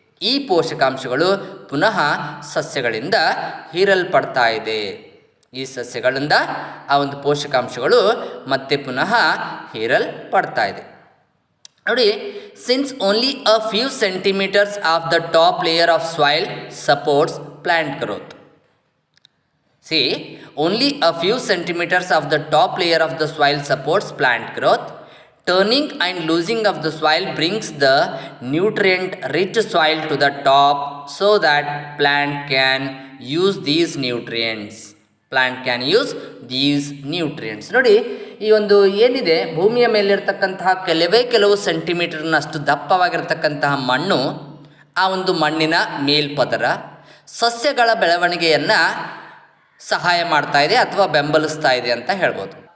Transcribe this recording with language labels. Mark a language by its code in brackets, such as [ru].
[kn] ಈ ಪೋಷಕಾಂಶಗಳು ಪುನಃ ಸಸ್ಯಗಳಿಂದ ಹೀರಲ್ಪಡ್ತಾ ಇದೆ. ಈ ಸಸ್ಯಗಳಿಂದ ಆ ಒಂದು ಪೋಷಕಾಂಶಗಳು ಮತ್ತೆ ಪುನಃ ಹೀರಲ್ಪಡ್ತಾ ಇದೆ. [en] ನೋಡಿ, since only a few centimeters of the top layer of soil supports plant growth. only a few centimeters of the top layer of the soil supports plant growth. Turning and loosening of the soil brings the nutrient-rich soil to the top so that plant can use these nutrients. Plant can use these nutrients. [kn] ನೋಡಿ, ಈ ಒಂದು ಏನಿದೆ ಭೂಮಿಯ ಮೇಲಿರ್ತಕ್ಕಂತಹ ಕೆಲವು ಸೆಂಟಿಮೀಟರ್ನಷ್ಟು ದಪ್ಪವಾಗಿರ್ತಕ್ಕಂತಹ ಮಣ್ಣು, ಆ ಒಂದು ಮಣ್ಣಿನ ಮೇಲ್ಪದರ ಸಸ್ಯಗಳ ಬೆಳವಣಿಗೆಯನ್ನು ಸಹಾಯ ಮಾಡ್ತಾ ಇದೆ ಅಥವಾ ಬೆಂಬಲಿಸ್ತಾ ಇದೆ ಅಂತ ಹೇಳ್ಬೋದು.